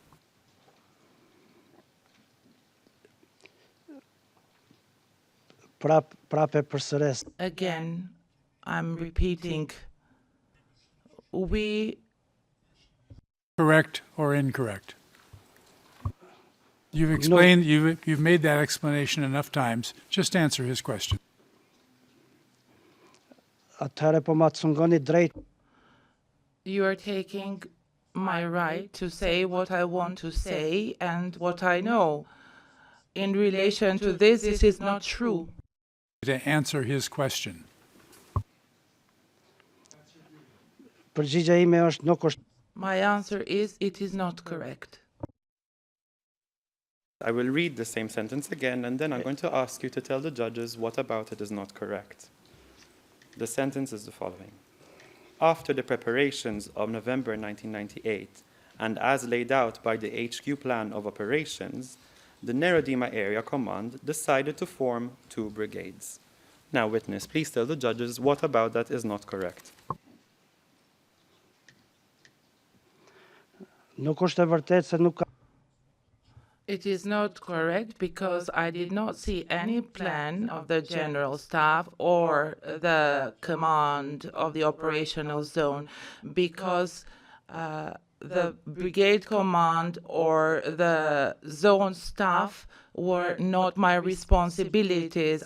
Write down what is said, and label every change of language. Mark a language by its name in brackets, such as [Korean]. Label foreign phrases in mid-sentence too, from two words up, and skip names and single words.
[Albanian] prape përsëres. [English] Again, I'm repeating, we Correct or incorrect? You've explained, you've made that explanation enough times. Just answer his question. [Albanian] Atëherë po ma cungoni drejt. [English] You are taking my right to say what I want to say and what I know. In relation to this is not true. To answer his question. [Albanian] Përgjigja ime është nuk është. [English] My answer is it is not correct. I will read the same sentence again, and then I'm going to ask you to tell the judges what about it is not correct. The sentence is the following. After the preparations of November 1998, and as laid out by the HQ Plan of Operations, the Nerodima Area Command decided to form 2 brigades. Now, witness, please tell the judges what about that is not correct. [Albanian] Nuk është e vërtetë se nuk ka [English] It is not correct because I did not see any plan of the general staff or the command of the operational zone because the brigade command or the zone staff were not my responsibilities.